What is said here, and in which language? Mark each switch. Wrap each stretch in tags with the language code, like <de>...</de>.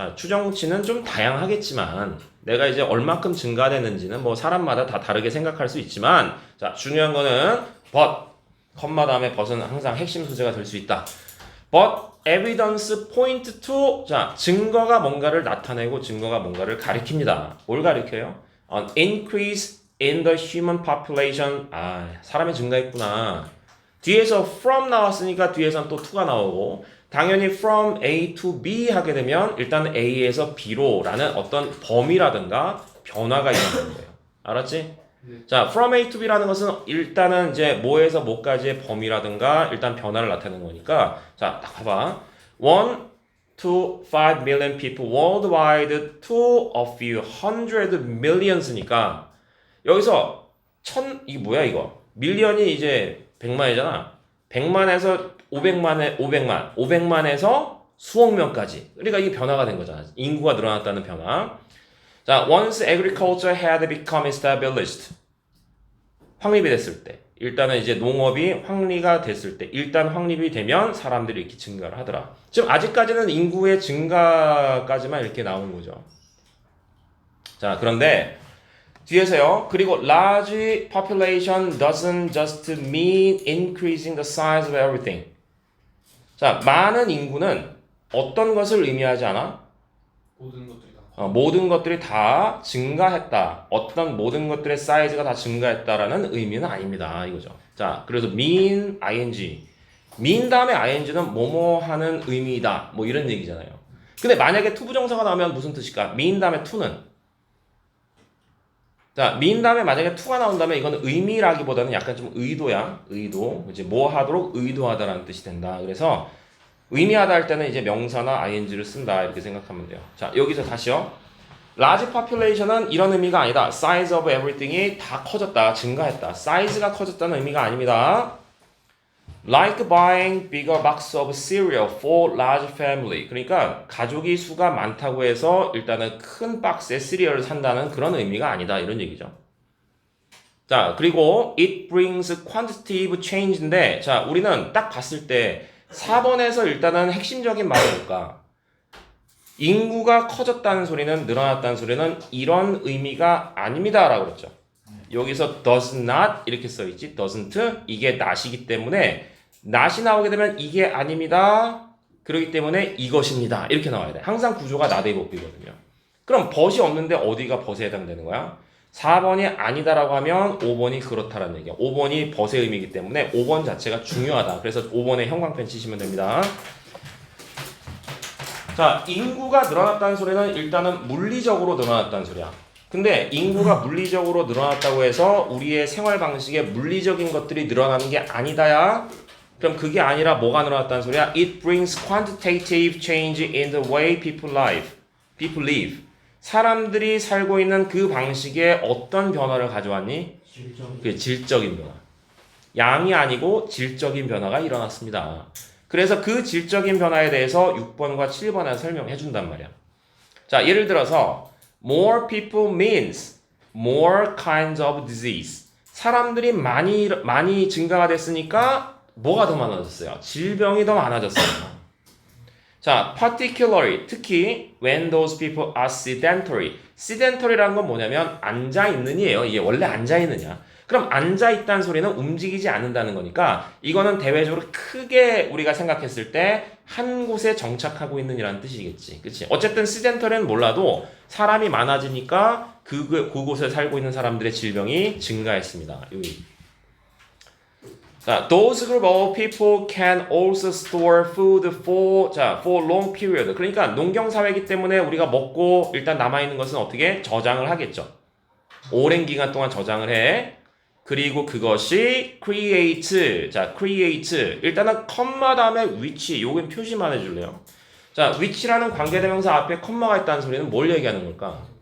<ko>자, 추정치는 좀 다양하겠지만 내가 이제 얼마큼 증가됐는지는 뭐 사람마다 다 다르게 생각할 수 있지만 자, 중요한 거는 but, 컴마 다음에 but은 항상 핵심 소재가 될 수 있다.</ko> <en>but evidence point to</en> <ko>자, 증거가 뭔가를 나타내고 증거가 뭔가를 가리킵니다. 뭘 가리켜요?</ko> <en>An increase in the human population.</en> <ko>아, 사람이 증가했구나. 뒤에서 from 나왔으니까 뒤에선 또 to가 나오고 당연히</ko> <en>from A to B</en> <ko>하게 되면 일단 A에서 B로 라는 어떤 범위라든가 변화가 있는 거예요. 알았지? 네. 자,</ko> <en>from A to B</en> <ko>라는 것은 일단은 이제 뭐에서 뭐까지의 범위라든가 일단 변화를 나타내는 거니까 자, 딱 봐봐.</ko> <en>1 to 5 million people worldwide to a few hundred millions니까</en> <ko>여기서 이게 뭐야 이거? 밀리언이 이제 100만이잖아. 100만에서 500만에서 수억 명까지. 그러니까 이게 변화가 된 거잖아. 인구가 늘어났다는 변화.</ko> <en>자, once agriculture had become established.</en> <ko>확립이 됐을 때. 일단은 이제 농업이 확립이 됐을 때. 일단 확립이 되면 사람들이 이렇게 증가를 하더라. 지금 아직까지는 인구의 증가까지만 이렇게 나오는 거죠. 자, 그런데 뒤에서요.</ko> <en>그리고 large population doesn't just mean increasing the size of everything.</en> <ko>자, 많은 인구는 어떤 것을 의미하지 않아? 모든 것들이 다 증가했다. 어떤 모든 것들의 사이즈가 다 증가했다라는 의미는 아닙니다. 이거죠. 자, 그래서 mean ing. mean 다음에 ing는 뭐뭐 하는 의미이다. 뭐 이런 얘기잖아요. 근데 만약에 to 부정사가 나오면 무슨 뜻일까? mean 다음에 to는 자, mean 다음에 만약에 to가 나온다면 이거는 의미라기보다는 약간 좀 의도야. 의도. 이제 뭐 하도록 의도하다라는 뜻이 된다. 그래서 의미하다 할 때는 이제 명사나 ing를 쓴다. 이렇게 생각하면 돼요. 자, 여기서 다시요. large population은 이런 의미가 아니다.</ko> <en>size of everything</en> <ko>이 다 커졌다. 증가했다. 사이즈가 커졌다는 의미가 아닙니다.</ko> <en>Like buying bigger box of cereal for large family.</en> <ko>그러니까 가족이 수가 많다고 해서 일단은 큰 박스의 시리얼을 산다는 그런 의미가 아니다 이런 얘기죠. 자, 그리고</ko> <en>it brings quantitative change</en> <ko>인데 자, 우리는 딱 봤을 때 4번에서 일단은 핵심적인 말이 뭘까? 인구가 커졌다는 소리는 늘어났다는 소리는 이런 의미가 아닙니다 라고 그랬죠. 여기서 does not 이렇게 써있지 doesn't 이게 not이기 때문에 not이 나오게 되면 이게 아닙니다 그렇기 때문에 이것입니다 이렇게 나와야 돼. 항상 구조가 not의 복비거든요. 그럼 but이 없는데 어디가 but에 해당되는 거야? 4번이 아니다라고 하면 5번이 그렇다라는 얘기야. 5번이 but의 의미이기 때문에 5번 자체가 중요하다. 그래서 5번에 형광펜 치시면 됩니다. 자, 인구가 늘어났다는 소리는 일단은 물리적으로 늘어났다는 소리야. 근데 인구가 물리적으로 늘어났다고 해서 우리의 생활 방식에 물리적인 것들이 늘어나는 게 아니다야. 그럼 그게 아니라 뭐가 늘어났다는 소리야?</ko> <en>It brings quantitative change in the way people live.</en> <ko>사람들이 살고 있는 그 방식에 어떤 변화를 가져왔니? 그게 질적인 변화. 양이 아니고 질적인 변화가 일어났습니다. 그래서 그 질적인 변화에 대해서 6번과 7번에 설명해 준단 말이야.</ko> <en>자, 예를 들어서 more people means more kinds of disease.</en> <ko>사람들이 많이 증가가 됐으니까 뭐가 더 많아졌어요? 질병이 더 많아졌어요.</ko> <en>자, particularly 특히 when those people are sedentary.</en> <ko>sedentary라는 건 뭐냐면 앉아 있는이에요. 이게 원래 앉아 있느냐? 그럼 앉아 있다는 소리는 움직이지 않는다는 거니까 이거는 대외적으로 크게 우리가 생각했을 때 한 곳에 정착하고 있는이라는 뜻이겠지. 그렇지? 어쨌든 sedentary는 몰라도 사람이 많아지니까 그곳에 살고 있는 사람들의 질병이 증가했습니다. 여기.</ko> <en>자, those group of people can also store food for long period.</en> <ko>그러니까 농경 사회이기 때문에 우리가 먹고 일단 남아 있는 것은 어떻게 저장을 하겠죠. 오랜 기간 동안 저장을 해. 그리고 그것이 create. 자, create. 일단은 컴마 다음에 which. 요건 표시만 해줄래요. 자, which라는 관계대명사 앞에 컴마가 있다는 소리는 뭘 얘기하는 걸까?</ko>